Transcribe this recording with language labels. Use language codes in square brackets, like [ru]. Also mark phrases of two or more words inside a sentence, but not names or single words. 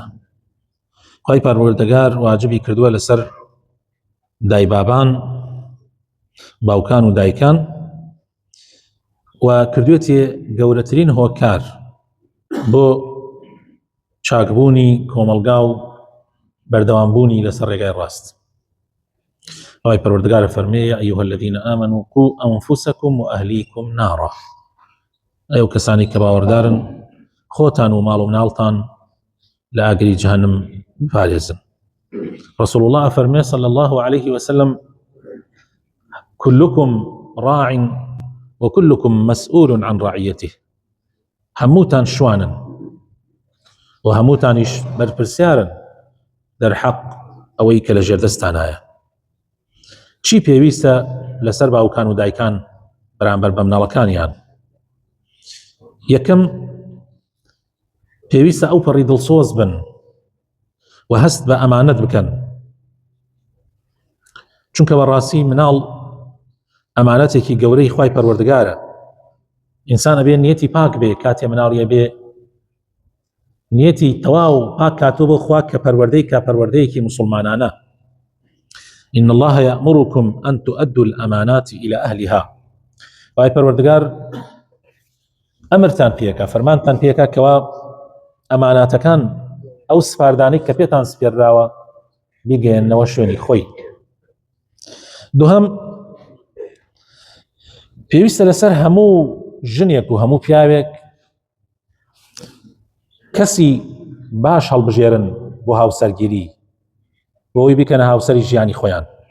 [ckb] خی پەروەردگار واجبی کردووە لەسەر دایبابان، باوکان و دایکان، و کردوێتێ گەورەترین هۆکار بۆ چاکبوونی کۆمەلگا و بەردەوامبوونی لەسەر ڕێگای ڕاست. خی پەروەردگارە فەرمێ [ar] ئەیها الذین آمنوا قوا ئەنفوسەکم و ئەهلیکم نارا. [ckb] ئەو کەسانی کە باوەڕدارن خۆتان و ماڵ و مناڵتان لە ئاگری جەهەنم بپارێزن. [ar] رسول الله فەرمێ صلی الله عليه وسلم كلكم راع وكلكم مسؤول عن رعيته. [ckb] هەمووتان شوانن و هەمووتانیش بەرپرسیارن دەرحەق ئەوەی کە لە ژێردەستانایە. چی پێویستە لەسەر باوکان و دایکان بەرامبەر بە مناڵەکانیان؟ یەکەم، پێویستە ئەو پەڕی دڵسۆز بن و هەست بە ئەمانەت بکەن، چونکە بەڕاستی مناڵ ئەمانەتێکی گەورەی خوای پەروەردگارە. ئینسان ئەبێ نیەتی پاک بێ کاتێ مناڵیە بێ، نیەتی تەواو پاک کاتۆ بۆ خوا کە پەروەردەی کە پەروەردەیەکی مسلمانانە. [ar] إن الله يأمركم أن تؤدوا الأمانات إلى أهلها. [ckb] خوای پەروەردگار ئەمرتان پێکا، فەرمانتان پێکا کەوا ئەماناتەکان ئەو سپاردانەی کە پێتان سپێرراوە بیگەێننەوە شوێنی خۆی. دووهەم، پێویستە لەسەر هەموو ژنێک و هەموو پیاوێک کەسی باش هەڵبژێرن بۆ هاوسەرگیری، بۆ ئەوی بکەنە هاوسەری ژیانی خۆیان.